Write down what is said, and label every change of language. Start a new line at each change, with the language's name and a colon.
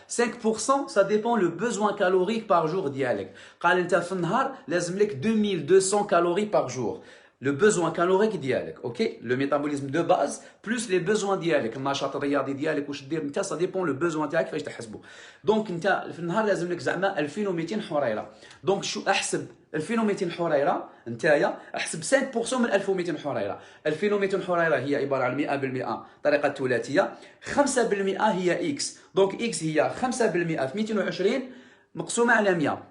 French: 5% ça dépend le besoin calorique par jour
Arabic: ديالك. قال انت في النهار لازم لك 2200
French: calories par jour. Le besoin calorique
Arabic: ديالك
French: اوكي le métabolisme de base plus les besoins ديالك
Arabic: النشاط الرياضي ديالك واش دير انت
French: ça dépend le besoin
Arabic: تاعك كيفاش تحسبه. دونك انت في النهار لازم لك زعما 2200 حريره. دونك شو احسب 2200 حريره نتايا احسب 5% من 1200 حريره. 2200 حريره هي عباره عن 100% طريقه ثلاثيه. 5% هي اكس. دونك اكس هي 5% في 220 مقسومه على 100.